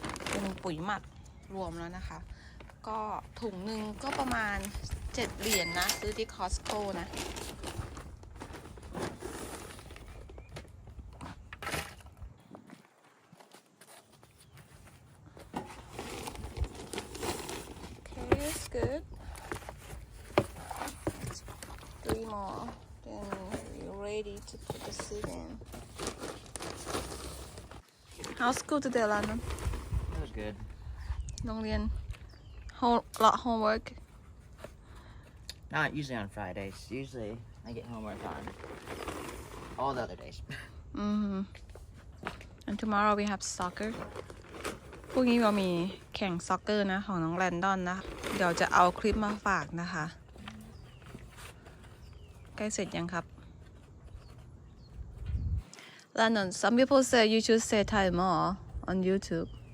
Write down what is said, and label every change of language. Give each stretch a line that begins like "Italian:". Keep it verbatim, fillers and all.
Thai: เป็นปุ๋ยหมักรวมแล้วนะคะก็ถุงหนึ่งก็ประมาณเจ็ดเหรียญ นะซื้อที่ Costco นะโอเค
English: it's good three more then we're ready to put the seed in How's school today Landon That was good.
Thai: โรงเรียน
English: whole lot homework Not usually on Fridays. Usually I get homework on all the other days. mm-hmm. and tomorrow we have soccer
Thai: พรุ่งนี้เรามีแข่งซ็อกเกอร์นะของน้องแลนดอนนะเดี๋ยวจะเอาคลิปมาฝากนะคะใกล้เสร็จยังครับ
English: Landon some people say you should say Thai more on YouTube